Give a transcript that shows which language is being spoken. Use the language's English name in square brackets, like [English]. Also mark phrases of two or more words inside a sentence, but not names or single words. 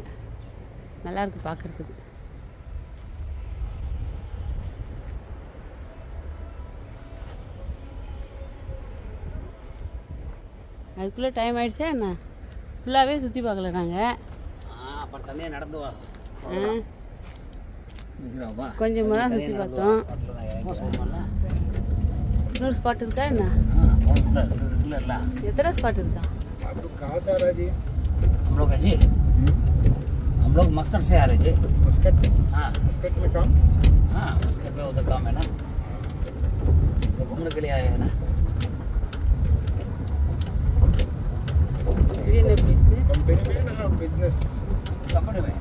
[Tamil] நல்லாயிருக்கு பார்க்குறதுக்கு. அதுக்குள்ளே டைம் ஆகிடுச்சா என்ன? ஃபுல்லாகவே சுற்றி பார்க்கல நாங்கள். அப்புறம் தனியாக நடந்து வா. கொஞ்சமாக தான் சுற்றி பார்த்தோம். இன்னொரு ஸ்பாட் இருக்கா என்ன? எத்தனை स्पॉट இருக்கா? [Hindi] आपको कहाँ से आ रहा है जी? हम लोग मस्कट से आ रहे जी। मस्कट? हाँ मस्कट में काम? हाँ मस्कट में उधर काम है ना, तो घूमने के लिए आए हैं ना। [Tamil] இது என்ன பிளேஸ்? [Hindi] कंपनी में ना बिजनेस? कंपनी में